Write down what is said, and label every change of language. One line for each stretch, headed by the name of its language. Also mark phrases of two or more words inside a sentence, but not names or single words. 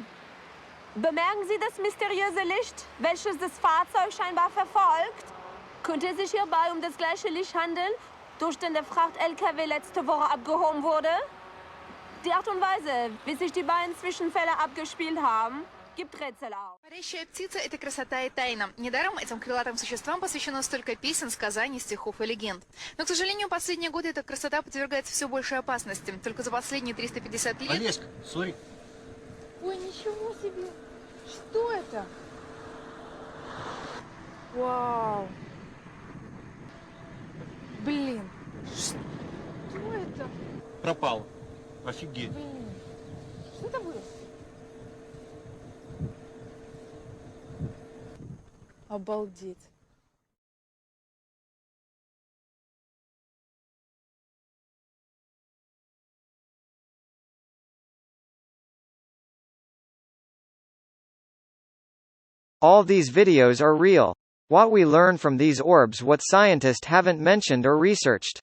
German: Bemerken Sie das mysteriöse Licht, welches das Fahrzeug scheinbar verfolgt? Könnte es sich hierbei um das gleiche Licht handeln, durch den der Fracht-LKW letzte Woche abgehoben wurde? Die Art und Weise, wie sich die beiden Zwischenfälle abgespielt haben, gibt Rätsel auf.
Russian: Парящая птица – это красота и тайна. Недаром этим крылатым существам посвящено столько песен, сказаний, стихов и легенд. Но, к сожалению, последние годы эта красота подвергается все большей опасности. Только за последние 350 лет... Олежка, сори. Ой, ничего себе! Что это? Вау! Блин, что это? Пропал. Офигеть. Блин, что это было? Обалдеть.
English: All these videos are real. What we learn from these orbs what scientists haven't mentioned or researched.